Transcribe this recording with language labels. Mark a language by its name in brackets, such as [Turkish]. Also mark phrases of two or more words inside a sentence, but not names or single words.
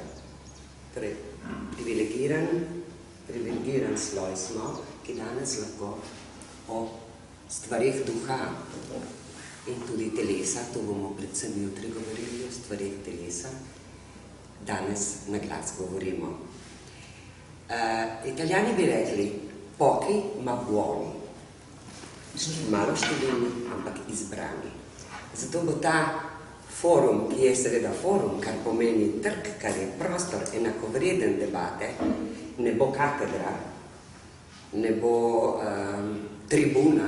[Slovenian] Torej, privilegiran sloj smo, ki danes lahko o stvareh duha in tudi telesa, to bomo predvsem jutri govorili o stvareh telesa, danes na glas govorimo. Italijani bi rekli, [Italian] pochi ma buoni. [Slovenian] Malo številni, ampak izbrani. Zato bo ta forum, ki je seveda forum, kar pomeni trg, kar je prostor enakovreden debate, ne bo katedra, ne bo tribuna.